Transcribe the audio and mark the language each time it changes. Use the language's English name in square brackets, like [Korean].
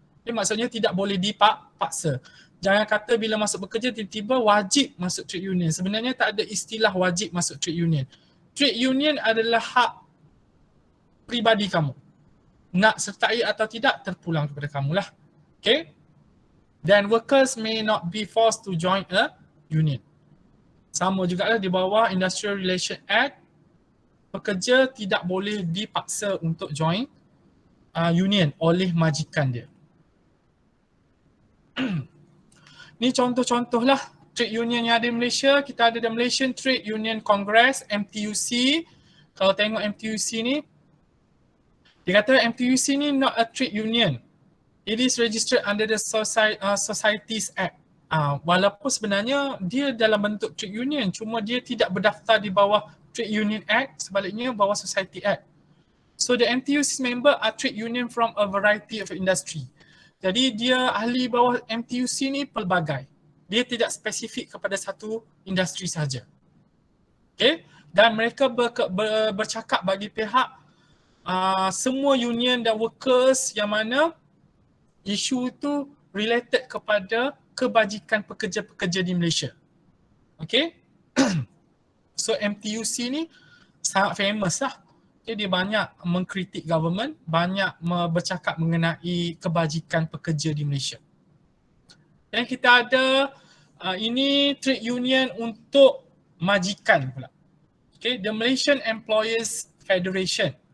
[Malay] Jadi maksudnya tidak boleh dipaksa. Jangan kata bila masuk bekerja tiba-tiba wajib masuk trade union. Sebenarnya tak ada istilah wajib masuk trade union. Trade union adalah hak peribadi kamu. Nak sertai atau tidak terpulang kepada kamulah. Okay? [English] Then workers may not be forced to join a union. [Malay] Sama jugalah di bawah Industrial Relations Act, pekerja tidak boleh dipaksa untuk join union oleh majikan dia. Ni contoh-contoh lah trade union yang ada di Malaysia. Kita ada the Malaysian Trade Union Congress, MTUC. Kalau tengok MTUC ni, dia kata MTUC ni [English] not a trade union. It is registered under the Societies Act. [Malay] Walaupun sebenarnya dia dalam bentuk trade union, cuma dia tidak berdaftar di bawah Trade Union Act, sebaliknya bawah Society Act. [English] So the MTUC member are trade union from a variety of industry. [Malay] Jadi dia ahli bawah MTUC ni pelbagai. Dia tidak spesifik kepada satu industri sahaja. Okay? Dan mereka bercakap bagi pihak semua union dan workers yang mana isu itu related kepada kebajikan pekerja-pekerja di Malaysia. Okay? So MTUC ni sangat famous lah. Okay, dia banyak mengkritik government, banyak bercakap mengenai kebajikan pekerja di Malaysia. Dan kita ada ini trade union untuk majikan pula. [English] Okay, the Malaysian Employers Federation.